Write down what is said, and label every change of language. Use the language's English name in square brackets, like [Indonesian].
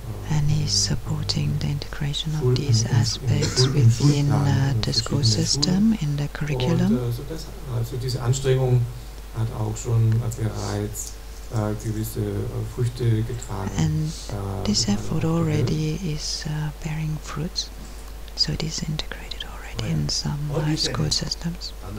[English] And he's supporting the integration of these aspects within the school system, in the curriculum. [German] Also diese Anstrengung hat auch schon bereits gewisse Früchte getragen. [English] And this effort already is bearing fruits, so it is integrated already in some school systems.